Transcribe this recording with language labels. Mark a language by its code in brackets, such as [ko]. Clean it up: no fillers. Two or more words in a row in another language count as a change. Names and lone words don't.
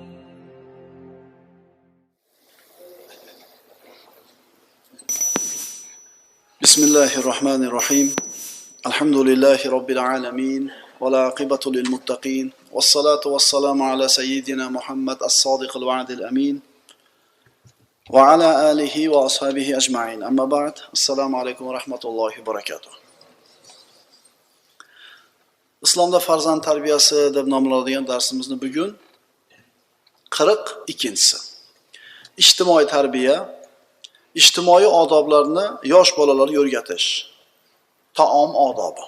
[ar] بسم الله الرحمن الرحيم الحمد لله رب العالمين والعاقبة للمتقين والصلاة والسلام على سيدنا محمد الصادق الوعد الأمين وعلى آله وأصحابه أجمعين أما بعد السلام عليكم ورحمة الله وبركاته. [uz] İslamda farzand tarbiyasi deb nomlanadigan darsimizni bugun 42-si. Ijtimoiy tarbiya, ijtimoiy odoblarni yosh bolalarga o'rgatish. Taom odobi.